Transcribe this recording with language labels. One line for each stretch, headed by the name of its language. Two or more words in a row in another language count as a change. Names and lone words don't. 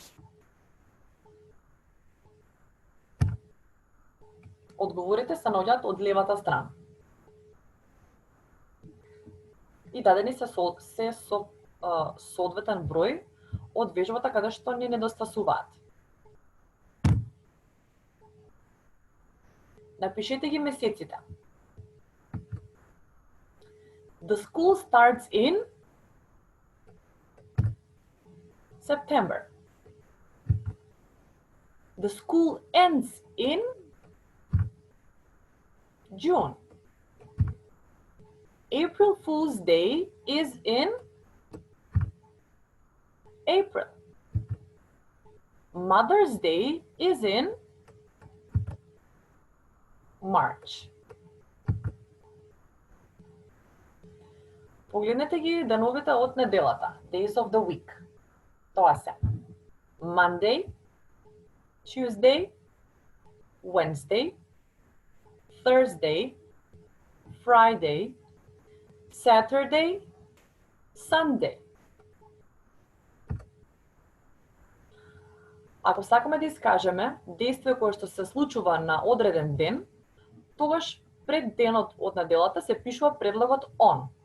Macedonian: Одговорите се наоѓаат од левата страна. И дадени се со соодветен број од вежбата каде што ни недостасуваат. Напишете ги месеците.
English: The school starts in September. The school ends in June. April Fool's Day is in April. Mother's Day is in March.
Macedonian: Погледнете ги деновите од неделата,
English: days of the week.
Macedonian: Тоа се
English: Monday, Tuesday, Wednesday, Thursday, Friday, Saturday, Sunday.
Macedonian: Ако сакаме да искажеме действие кое што се случува на одреден ден, тогаш пред денот од неделата се пишува предлогот on.